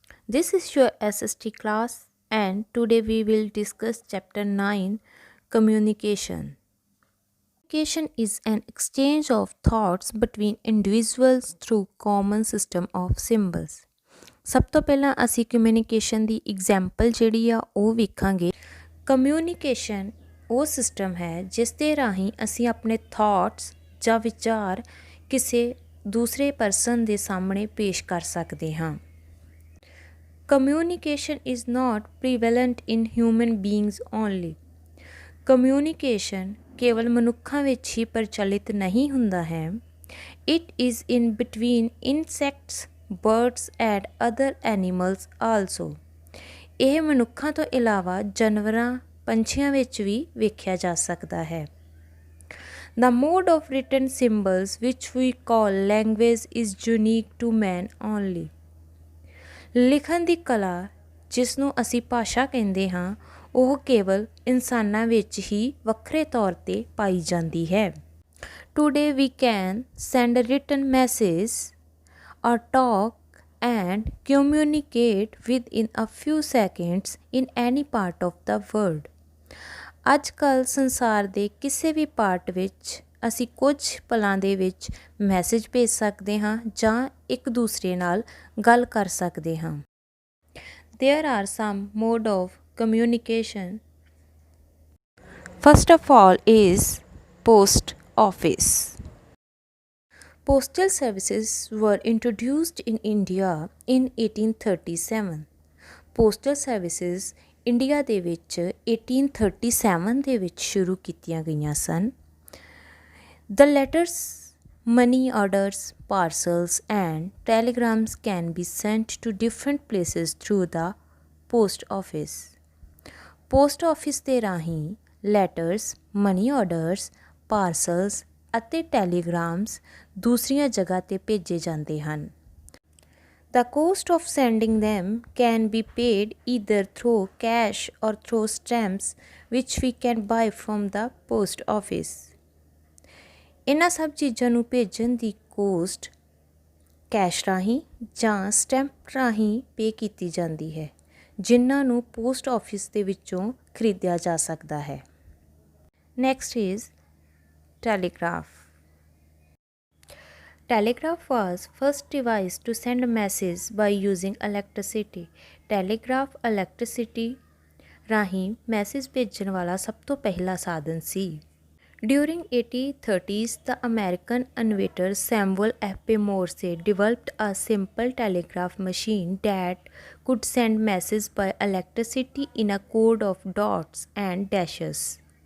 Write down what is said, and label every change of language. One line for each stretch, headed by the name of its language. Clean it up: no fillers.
English: This is your SST class, and today we will discuss Chapter 9 Communication. Communication is an exchange of thoughts between individuals through common system of symbols.
Punjabi: ਸਭ ਤੋਂ ਪਹਿਲਾਂ ਅਸੀਂ communication ਦੀ example ਜਿਹੜੀ ਆ ਉਹ ਵੇਖਾਂਗੇ। Communication ਉਹ system ਹੈ ਜਿਸ ਦੇ ਰਾਹੀਂ ਅਸੀਂ ਆਪਣੇ ਥਾਟਸ ਜਾਂ ਵਿਚਾਰ ਕਿਸੇ ਦੂਸਰੇ ਪਰਸਨ ਦੇ ਸਾਹਮਣੇ ਪੇਸ਼ ਕਰ ਸਕਦੇ ਹਾਂ।
English: Communication is not prevalent in human beings only.
Punjabi: Communication ਕੇਵਲ ਮਨੁੱਖਾਂ ਵਿੱਚ ਹੀ ਪ੍ਰਚਲਿਤ ਨਹੀਂ ਹੁੰਦਾ ਹੈ।
English: It is in between insects, birds and other animals also.
Punjabi: ਇਹ ਮਨੁੱਖਾਂ ਤੋਂ ਇਲਾਵਾ ਜਾਨਵਰਾਂ ਪੰਛੀਆਂ ਵਿੱਚ ਵੀ ਵੇਖਿਆ ਜਾ ਸਕਦਾ ਹੈ।
English: The mode of written symbols which we call language is unique to man only.
Punjabi: ਲਿਖਣ ਦੀ ਕਲਾ ਜਿਸ ਨੂੰ ਅਸੀਂ ਭਾਸ਼ਾ ਕਹਿੰਦੇ ਹਾਂ ਉਹ ਕੇਵਲ ਇਨਸਾਨਾਂ ਵਿੱਚ ਹੀ ਵੱਖਰੇ ਤੌਰ 'ਤੇ ਪਾਈ ਜਾਂਦੀ ਹੈ।
English: Today we can send a written message or talk and communicate within a few seconds in any part of the world.
Punjabi: ਅੱਜ ਕੱਲ੍ਹ ਸੰਸਾਰ ਦੇ ਕਿਸੇ ਵੀ ਪਾਰਟ ਵਿੱਚ ਅਸੀਂ ਕੁਝ ਪਲਾਂ ਦੇ ਵਿੱਚ ਮੈਸੇਜ ਭੇਜ ਸਕਦੇ ਹਾਂ ਜਾਂ ਇੱਕ ਦੂਸਰੇ ਨਾਲ ਗੱਲ ਕਰ ਸਕਦੇ ਹਾਂ।
English: There are some mode of communication. First of all is post office. Postal services were introduced in India in 1837.
Punjabi: Postal services India ਦੇ ਵਿੱਚ 1837 ਦੇ ਵਿੱਚ ਸ਼ੁਰੂ ਕੀਤੀਆਂ ਗਈਆਂ ਸਨ।
English: The letters, money orders, parcels and telegrams can be sent to different places through the post office.
Punjabi: Post office ਦੇ ਰਾਹੀਂ letters, money orders, ਪਾਰਸਲਸ ਅਤੇ ਟੈਲੀਗ੍ਰਾਮਸ ਦੂਸਰੀਆਂ ਜਗ੍ਹਾ 'ਤੇ ਭੇਜੇ ਜਾਂਦੇ ਹਨ।
English: The cost of sending them can be paid either through cash or through stamps which we can buy from the post office.
Punjabi: ਇਹਨਾਂ ਸਭ ਚੀਜ਼ਾਂ ਨੂੰ ਭੇਜਣ ਦੀ ਕੋਸਟ ਕੈਸ਼ ਰਾਹੀਂ ਜਾਂ ਸਟੈਂਪ ਰਾਹੀਂ ਪੇ ਕੀਤੀ ਜਾਂਦੀ ਹੈ ਜਿਨ੍ਹਾਂ ਨੂੰ ਪੋਸਟ ਆਫਿਸ ਦੇ ਵਿੱਚੋਂ ਖਰੀਦਿਆ ਜਾ ਸਕਦਾ ਹੈ।
English: Next is telegraph. Telegraph was first device to send messages by using electricity.
Punjabi: Telegraph electricity ਰਾਹੀਂ ਮੈਸੇਜ ਭੇਜਣ ਵਾਲਾ ਸਭ ਤੋਂ ਪਹਿਲਾ ਸਾਧਨ ਸੀ।
English: During 1830s, the American inventor Samuel F. Morse developed a simple telegraph machine that could send messages by electricity in a code of dots and dashes.